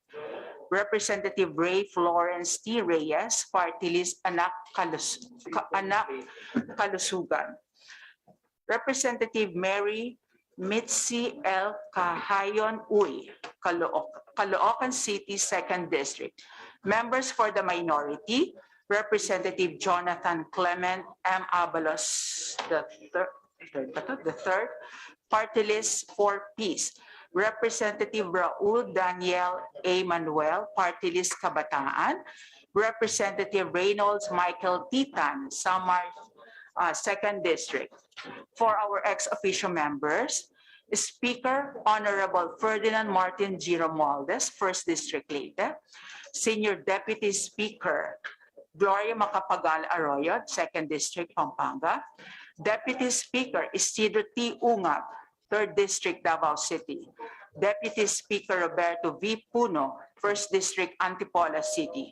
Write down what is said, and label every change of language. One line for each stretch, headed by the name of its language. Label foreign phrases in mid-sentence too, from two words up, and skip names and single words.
English: Representative Ray Florence T. Reyes, Party List Anak Kalusugan. Representative Mary Mitzi L. Kahayon Uy, Caloocan City 2nd District. Members for the minority, Representative Jonathan Clement M. Abalos the third, Party List for Peace. Representative Raul Daniel A. Manuel, Party List Kabataan. Representative Reynolds Michael Titan, Samar 2nd District. For our ex-officio members, Speaker Honorable Ferdinand Martin G. Romualdez, 1st District Leyte. Senior Deputy Speaker Gloria Macapagal Arroyo, 2nd District, Pampanga. Deputy Speaker Isidro T. Ungab, 3rd District, Davao City. Deputy Speaker Roberto V. Puno, 1st District, Antipolo City.